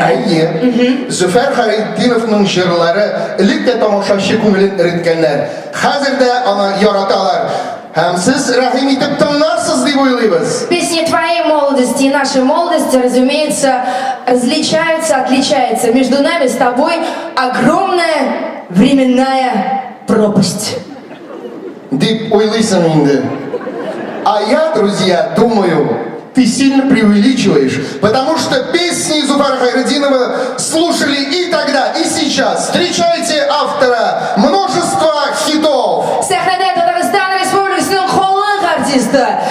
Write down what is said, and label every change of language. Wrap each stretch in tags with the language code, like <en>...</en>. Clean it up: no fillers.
<tt>Әйе, Зөфәр Хайретдиновның җырлары элек тә тамашачы күңелен эреткәннәр. Хәзер дә аны яраталар. Һәм сез рәхим итеп тыңларсыз дип уйлыйбыз.</tt> <ru>Песни твоей молодости и нашей молодости, разумеется, отличаются. Между нами с тобой огромная временная пропасть.</ru> <tt>Дип уйлыйсың инде.</tt> <ru>А я, друзья, думаю, ты сильно преувеличиваешь, потому что песни Зуфара Хайретдинова слушали и тогда, и сейчас. Встречайте автора множества хитов.</ru> <tt>Сәхнәдә Татарстан Республикасының халық артисты</tt>